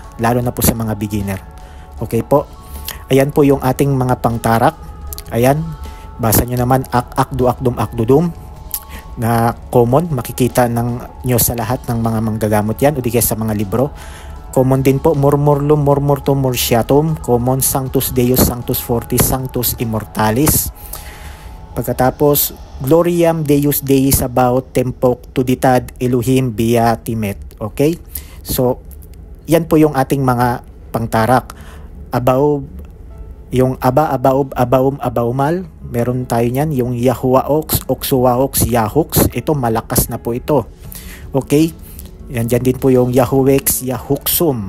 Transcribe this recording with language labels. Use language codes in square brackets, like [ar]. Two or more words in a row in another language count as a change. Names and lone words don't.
[tl] Lalo na po sa mga beginner. Okay po? Ayan po yung ating mga pangtarak. Ayan. Basa nyo naman akdu akdum akdudum na common. Makikita nyo sa lahat ng mga manggagamot yan o di kaya sa mga libro. Common din po. Murmurlum murmurtum mursiatum. [la] Common Sanctus Deus Sanctus Fortis Sanctus Immortalis. Pagkatapos Gloriam Deus Dei Sabaoth Tempoc Tuditad Elohim Beatimet. [tl] Okay? So, yan po yung ating mga pangtarak. Yung Aba, Abaob, Abaum, Abaumal. Meron tayo niyan. Yung Yahuaox, Oxuaox, Yahox. Ito, malakas na po ito. Okay? Yan dyan din po yung Yahuwex, Yahuxum.